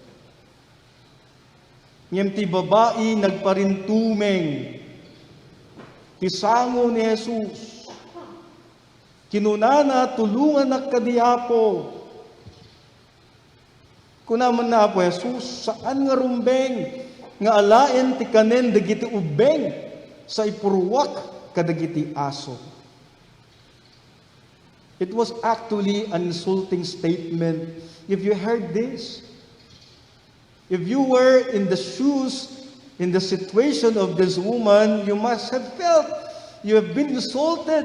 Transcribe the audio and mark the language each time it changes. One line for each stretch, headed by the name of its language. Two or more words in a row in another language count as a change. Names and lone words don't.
Iloko: Ngem ti babae nagparintumeng, ti sango ni Jesus, kinunana tulungan na kadiapo, kunaman na po, Jesus, saan nga rumbeng nga alain ti kanen dagiti ubeng sa ipuruwak kadagiti aso.
English: It was actually an insulting statement. If you heard this, if you were in the shoes, in the situation of this woman, you must have felt you have been insulted.